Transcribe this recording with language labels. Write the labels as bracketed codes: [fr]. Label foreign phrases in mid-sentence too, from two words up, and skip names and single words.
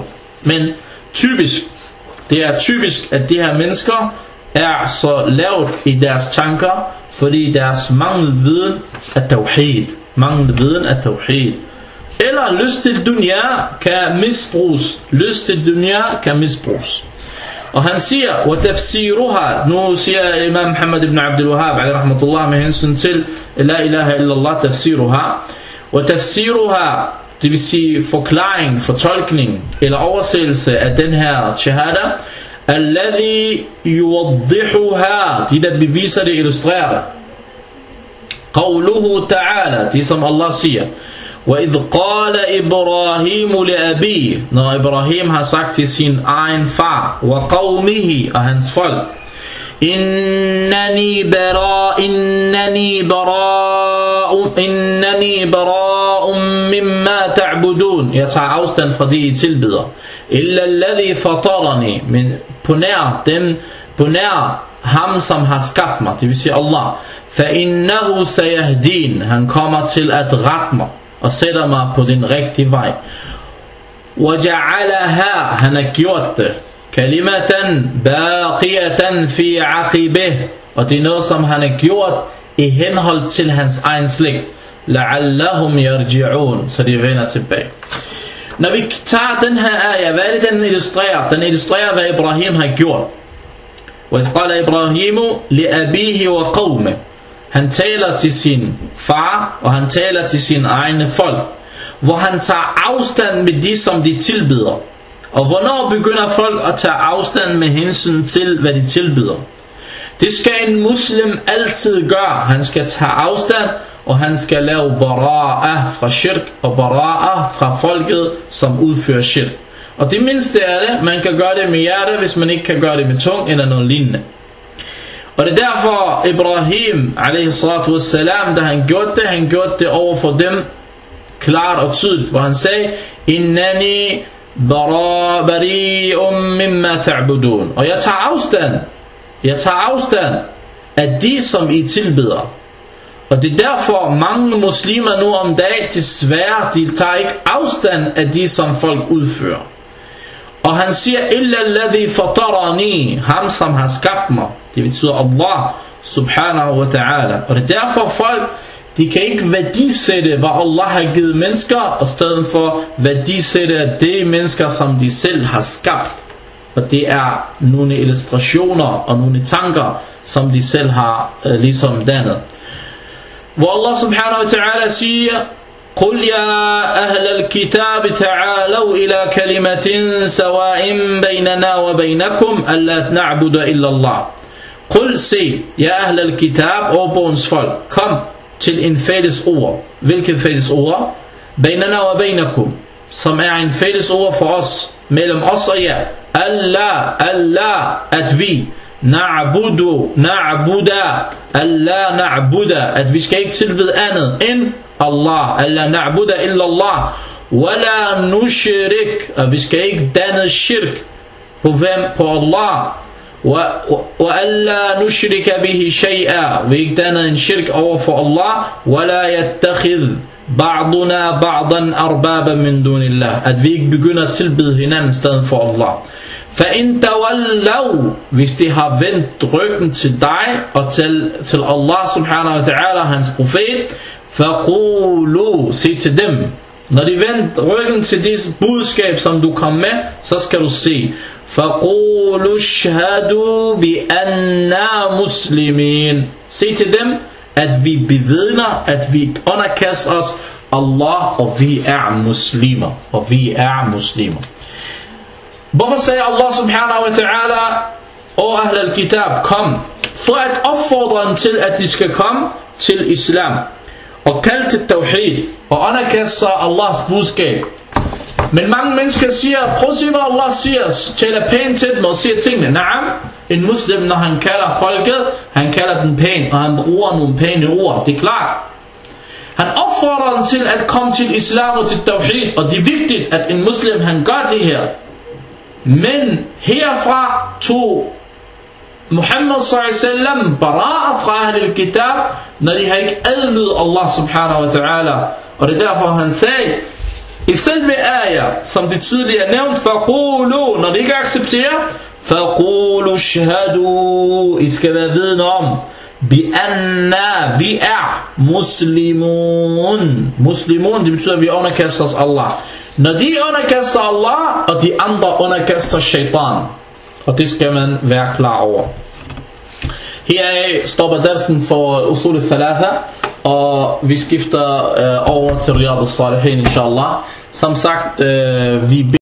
[da] Men det er typisk, at de her mennesker er så lavt i deres tanker, fordi deres manglende viden er tawhid. Manglende viden er tawhid. Eller lyst til dunya kan misbruges. Lyst til dunya kan misbruges. Og han siger, وَتَفْسِيرُهَا. Nu siger Imam Muhammad ibn Abdul Wahhab, [ar] عليه رحمة الله, [da] med hensyn til [ar] لا إله إلا الله, [da] tafsiruha. وَتَفْسِيرُهَا, det vil sige forklaring, fortolkning, eller oversættelse af den her shahada. [ar] الَّذِي يُوَضِّحُهَا, [da] de der beviser det, illustrerer det. [ar] قَوْلُهُ تَعَالَى, [da] de som Allah siger. [ar] وَإِذْ قَالَ إِبْرَاهِيمُ لِأَبِيهِ, [da] når Ibrahim har sagt til sin egen far, وَقَوْمِهِ, og hans folk, [ar] إِنَّنِي بَرَاءٌ مِمَّا تَعْبُدُونَ, [da] jeg tager afstand fra det I tilbeder. [ar] إِلَّا الَّذِي فَطَرَنِي, [da] men på nær ham som har skabt mig, det vil sige Allah. [ar] فَإِنَّهُ سَيَهْدِينَ, [da] han kommer til at rette mig og sætter mig på den rigtige vej. وَجَعَلَهَا, han har gjort det, [ar] كلمة باقية في عقبه, [da] og det er noget som han har gjort i henhold til hans egen slægt. [ar] لَعَلَّهُمْ يَرْجِعُونَ, [da] så de vender tilbage. Når vi tager den her ayah, hvad er det den illustrerer? Den illustrerer hvad Ibrahim har gjort. [ar] وَإِذْ قَالَ إِبْرَاهِيمُ لِأَبِيهِ وَقَوْمِهِ, [da] han taler til sin far, og han taler til sine egne folk, hvor han tager afstand med de, som de tilbeder. Og hvornår begynder folk at tage afstand med hensyn til, hvad de tilbeder? Det skal en muslim altid gøre. Han skal tage afstand, og han skal lave bara'ah fra shirk, og bara'ah fra folket, som udfører shirk. Og det mindste er det, man kan gøre det med hjerte, hvis man ikke kan gøre det med tung, eller noget lignende. Og det er derfor Ibrahim [ar] عليه الصلاة والسلام, [da] da han gjorde det over for dem klart og tydeligt, hvor han sagde, [ar] إنني بريء مما تعبدون, [da] og jeg tager afstand af de som I tilbeder. Og det er derfor mange muslimer nu om dagen, desværre, de tager ikke afstand af de som folk udfører. Og han siger, [ar] إلا الذي فطرني, [da] ham som har skabt mig. Det betyder Allah [ar] سبحانه وتعالى. [da] Og det er derfor folk, de kan ikke værdisætte, hvad Allah har givet mennesker, og stedet for værdisætte de mennesker, som de selv har skabt. Og det er nogle illustrationer og nogle tanker, som de selv har ligesom dannet. Hvor Allah [ar] سبحانه وتعالى [da] siger, [ar] قل يا أهل الكتاب تعالوا إلى كلمة سواء بيننا وبينكم ألا نعبد إلا الله. [da] قل sig, [ar] يا أهل الكتاب, [da] o bogens folk, kom til en fælles ord. Hvilket fælles ord? [ar] بيننا وبينكم, [da] som er en fælles ord for os, mellem os og jer. Allah, at vi na'buda, Allah na'buda, at vi skal ikke tilbede andet end Allah, Allah [ar] نعبد إلا الله ولا نشرك, [da] at vi skal ikke danne shirk på hvem? [ar] På Allah, وألا نشرك به شيئا, [da] vi ikke danne en shirk over for Allah, [ar] ولا يتخذ بعضنا بعضا أربابا من دون الله, [da] at vi ikke begynder at tilbede hinanden stedet for Allah. [ar] فَإِن تَوَلَّوْا, [da] hvis de har vendt ryggen til dig og til Allah [ar] سبحانه وتعالى, [da] hans profet, فَقُولُوا, sig til dem, når de vendte ryggen til disse budskab, som du kom med, så skal du sige, [ar] فَقُولُوا اشْهَدُوا بِأَنَّا مُسْلِمِينَ, [da] sig til dem, at vi bevidner, at vi underkaster os Allah, og vi er muslimer, Hvorfor sagde Allah [ar] سبحانه وتعالى, [da] og [ar] أهل الكتاب, [da] kom, for at opfordre dem til, at de skal komme til islam, og kalde til tawhid, og underkaste sig Allahs budskab. Men mange mennesker siger, prøv at se hvad Allah siger, taler pænt til dem og siger tingene. Naam, en muslim, når han kalder folket, han kalder den pænt, og han bruger nogle pæne ord, det er klart. Han opfordrer dem til at komme til islam og til tawhid, og det er vigtigt, at en muslim, han gør det her. Men herfra tog Muhammad s.a.w. bara'a fra [ar] أهل الكتاب, [da] når de har ikke adlydet Allah [ar] سبحانه وتعالى. [da] Og det er derfor han sagde, i selve ayah, som det tidligere nævnt, فَقُولُوا, når de ikke accepterer, [ar] فَقُولُوا اشْهَدُوا, [da] I skal være vidne om, بِأَنَّا, vi er muslimun. Muslimun, det betyder, at vi underkaster os Allah. Når de underkaster Allah, og de andre underkaster shaitan. Og det skal man være klar over. Heraf stopper dersen for usul al-thalatha, og vi skifter over til Riyad al-Salihin, inshallah. Som sagt, vi